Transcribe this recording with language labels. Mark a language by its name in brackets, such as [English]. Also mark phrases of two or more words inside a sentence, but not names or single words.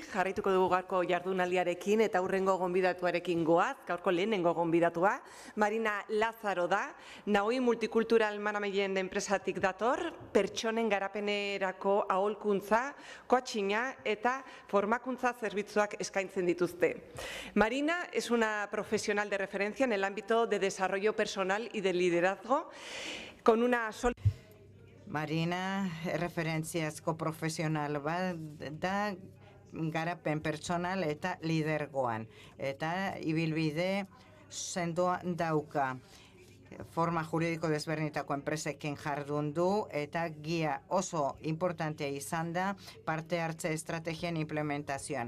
[Basque] Jarraituko dugu gaurko jardunaldiarekin eta hurrengo gonbidatuarekin goaz, gaurko lehenengo gonbidatua. Marina Lazaro da, Nahoi Multikultural Management enpresatik dator, pertsonen garapenerako aholkuntza, coachinga eta formakuntza zerbitzuak eskaintzen dituzte. [Spanish] Marina es una profesional de referencia en el ámbito de desarrollo personal y de liderazgo, con una [Basque] Marina referentziazko profesional bat da garapen pertsonal eta lidergoan. Eta ibilbide sendoa dauka. Forma juridiko desberdinetako enpresekin jardun du eta gia oso importantea izan da parte hartze estrategien implementazioan.